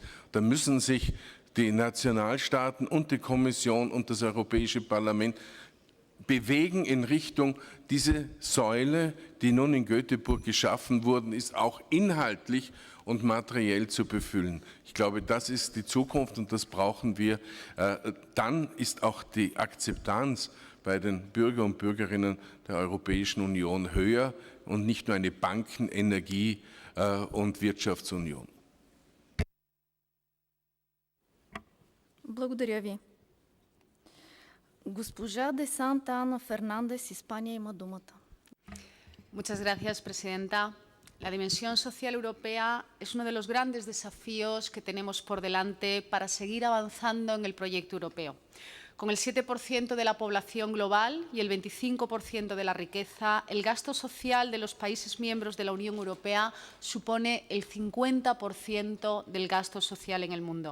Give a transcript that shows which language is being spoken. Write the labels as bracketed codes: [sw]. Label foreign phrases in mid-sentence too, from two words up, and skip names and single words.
[de] Da müssen sich die Nationalstaaten und die Kommission und das Europäische Parlament bewegen in Richtung, diese Säule, die nun in Göteborg geschaffen worden ist, auch inhaltlich und materiell zu befüllen. Ich glaube, das ist die Zukunft und das brauchen wir. Dann ist auch die Akzeptanz bei den Bürger und Bürgerinnen der Europäischen Union höher und nicht nur eine Banken-, Energie- und Wirtschaftsunion. [bg] Благодаря ви. Госпожа де Санта Ана Фернандес, Испания, има думата. [es] Muchas gracias, Presidenta. La dimensión social europea es uno de los grandes desafíos que tenemos por delante para seguir avanzando en el proyecto europeo. Con el 7% de la población global y el 25% de la riqueza, el gasto social de los países miembros de la Unión Europea supone el 50% del gasto social en el mundo.